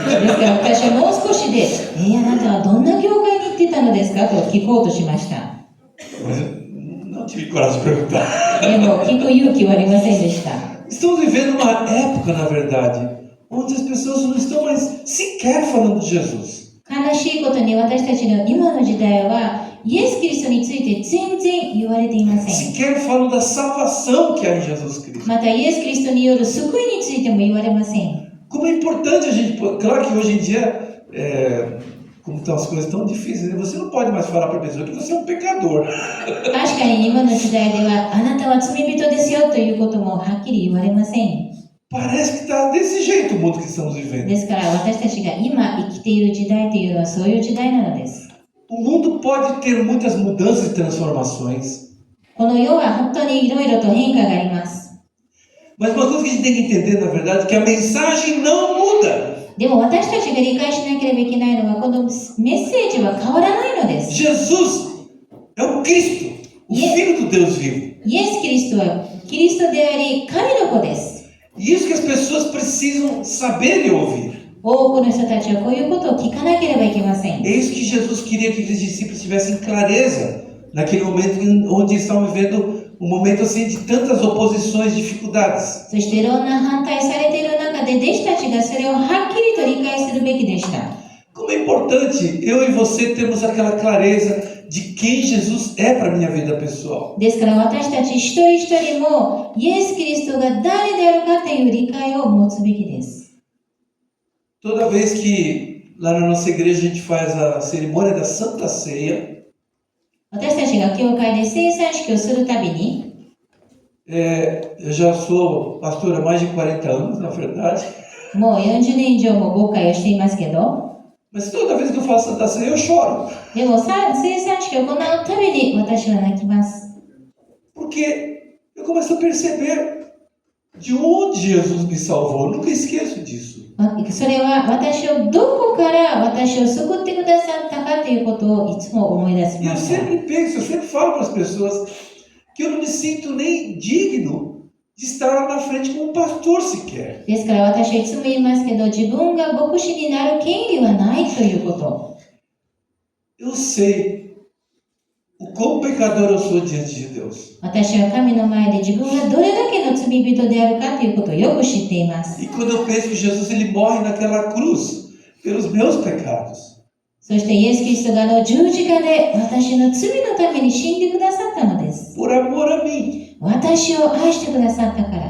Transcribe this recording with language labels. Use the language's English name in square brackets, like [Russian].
[Japanese] ですから私はもう少しで、あなたはどんな教会に行ってたのですかと聞こうとしました。 [Portuguese] Mas eu não tive coragem de perguntar. [Japanese] でも聞く勇気はありませんでした。 [Portuguese] Estamos vivendo uma época, na verdade, onde as pessoas não estão mais sequer falando de Jesus. [Japanese] 悲しいことに私たちの今の時代は、イエス・キリストについて全然言われていません。 [Portuguese] Sequer falam da salvação que há em Jesus Cristo. [Japanese] またイエス・キリストによる救いについても言われません。 [Portuguese] Como é importante a gente... Claro que hoje em dia, como estão as coisas tão difíceis, você não pode mais falar para a pessoa que você é um pecador. [Japanese] 確かに今の時代では、あなたは罪人ですよということもはっきり言われません。 [Portuguese] Parece que está desse jeito o mundo que estamos vivendo. [Japanese] ですから私たちが今生きている時代というのはそういう時代なのです。 [Portuguese] O mundo pode ter muitas mudanças e transformações, [Japanese] この世は本当にいろいろと変化があります。 [Portuguese] mas uma coisa que a gente tem que entender, na verdade, é que a mensagem não muda. [Japanese] でも私たちが理解しなければいけないのはこのメッセージは変わらないのです。 [Portuguese] Jesus é o Cristo, o Filho do Deus vivo. [Japanese] イエス・キリストはキリストであり神の子です。 [Portuguese] E isso que as pessoas precisam saber e ouvir. [Japanese] 多くの人たちはこういうことを聞かなければいけません。 [Portuguese] É isso que Jesus queria que aqueles discípulos tivessem clareza naquele momento onde estavam vivendo um momento assim de tantas oposições, dificuldades. [Japanese] そしていろんな反対されている中で弟子たちがそれをはっきりと理解するべきでした。 [Portuguese] Como é importante eu e você termos aquela clareza de quem Jesus é para a minha vida pessoal. [Japanese] ですから私たち一人一人もイエス・キリストが誰であるかという理解を持つべきです。 [Portuguese] Toda vez que lá na nossa igreja a gente faz a cerimônia da Santa Ceia, [Japanese] 私たちが教会で聖餐式をするたびに、 [Portuguese] eu já sou pastor há mais de 40 anos, na verdade, [Japanese] もう40年以上も牧会をしていますけど、 [Portuguese] mas toda vez que eu faço Santa Ceia eu choro, [Japanese] でも聖餐式を行うたびに私は泣きます。 [Portuguese] porque eu começo a perceber de onde Jesus me salvou, eu nunca esqueço disso. [Japanese] それは私をどこから私を救ってくださったかということをいつも思い出し [Portuguese] E [Japanese] ま [Portuguese] eu [Japanese] した。 [Portuguese] sempre penso, eu sempre falo para as pessoas que eu não me sinto nem digno de estar lá na frente como pastor sequer. [Japanese] ですから私はいつも言いますけど、自分が牧師になる権利はないということ。 [Portuguese] Eu sei o quão pecador eu sou diante de Deus. [Japanese] 私は神の前で自分がどれだけの罪人であるかということをよく知っています。 [Portuguese] E quando eu penso que Jesus ele morre naquela cruz pelos meus pecados, [Japanese] そしてイエス・キリストが十字架で私の罪のために死んでくださったのです。 [Portuguese] por amor a mim, [Japanese] 私を愛してくださったから。